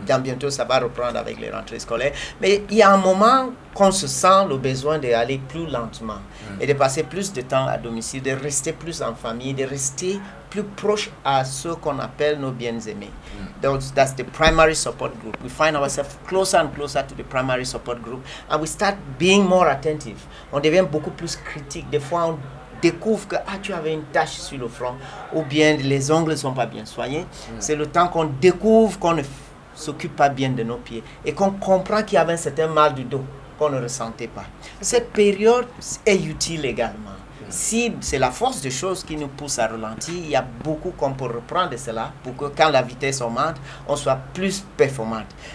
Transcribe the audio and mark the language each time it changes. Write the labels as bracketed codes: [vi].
[fr] Dans bientôt, ça va reprendre avec les rentrées scolaires. Mais il y a un moment qu'on se sent le besoin d'aller plus lentement et de passer plus de temps à domicile, de rester plus en famille, de rester plus proche à ceux qu'on appelle nos bien-aimés. [en] That's the primary support group. We find ourselves closer and closer to the primary support group and we start being more attentive. [fr] On devient beaucoup plus critique. Des fois, on découvre que tu avais une tache sur le front ou bien les ongles ne sont pas bien soignés. C'est le temps qu'on découvre qu'on ne s'occupe pas bien de nos pieds et qu'on comprend qu'il y avait un certain mal du dos qu'on ne ressentait pas. Cette période est utile également. Si c'est la force des choses qui nous pousse à ralentir, il y a beaucoup qu'on peut reprendre de cela pour que quand la vitesse augmente, on soit plus performante.